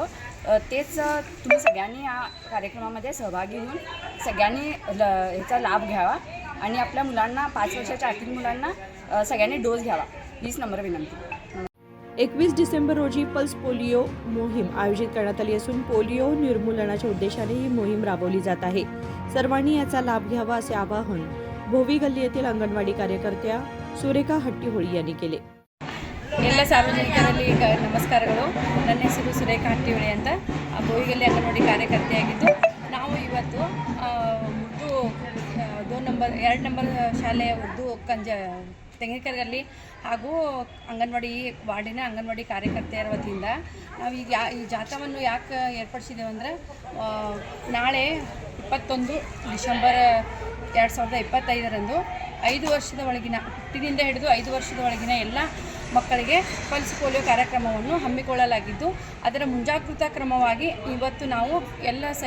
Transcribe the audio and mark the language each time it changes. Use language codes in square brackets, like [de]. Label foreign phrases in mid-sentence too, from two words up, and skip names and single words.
[mr] तेच तुम्ही सगळ्यांनी या कार्यक्रमामध्ये सहभागी होऊन सगळ्यांनी ह्याचा लाभ घ्यावा आणि आपल्या मुलांना 5 वर्षाच्या आतील मुलांना सगळ्यांनी डोस घ्यावा, हीच नम्र विनंती। 21 डिसेंबर रोजी पल्स पोलिओ मोहीम आयोजित करण्यात आली असून पोलिओ निर्मूलनाच्या उद्देशाने ही मोहीम राबवली जात आहे। सर्वांनी याचा लाभ घ्यावा असे आवाहन भोवी गल्ली येथील अंगणवाडी कार्यकर्त्या सुरेखा हट्टीहोळी यांनी केले। [kn] ಎಲ್ಲ ಸಾರ್ವಜನಿಕರಲ್ಲಿ ನಮಸ್ಕಾರಗಳು। ನನ್ನ ಹೆಸರು ಸುರೇಖಾ ಹಟ್ಟಿಹೊಳಿ ಅಂತ, ಬೋಯಿಗಲ್ಲಿ ಅಂಗನವಾಡಿ ಕಾರ್ಯಕರ್ತೆಯಾಗಿದ್ದು ನಾವು ಇವತ್ತು ಉರ್ದು 2 ನಂಬರ್ ಶಾಲೆ ಉರ್ದು ತೆಂಗಿನಕೆರೆಗಲ್ಲಿ ಹಾಗೂ ಅಂಗನವಾಡಿ ವಾರ್ಡಿನ ಅಂಗನವಾಡಿ ಕಾರ್ಯಕರ್ತೆಯರ ವತಿಯಿಂದ ನಾವು ಈಗ ಈ ಜಾಥಾವನ್ನು ಯಾಕೆ ಏರ್ಪಡಿಸಿದ್ದೇವೆ ಅಂದರೆ ನಾಳೆ 21 ಡಿಸೆಂಬರ್ 2025ರಂದು 5 ವರ್ಷದ ಒಳಗಿನ ಹುಟ್ಟಿನಿಂದ ಹಿಡಿದು 5 ವರ್ಷದ ಒಳಗಿನ ಎಲ್ಲ ಮಕ್ಕಳಿಗೆ ಪಲ್ಸ್ ಪೋಲಿಯೋ ಕಾರ್ಯಕ್ರಮವನ್ನು ಹಮ್ಮಿಕೊಳ್ಳಲಾಗಿದ್ದು, ಅದರ ಮುಂಜಾಗೃತಾ ಕ್ರಮವಾಗಿ ಇವತ್ತು ನಾವು ಎಲ್ಲ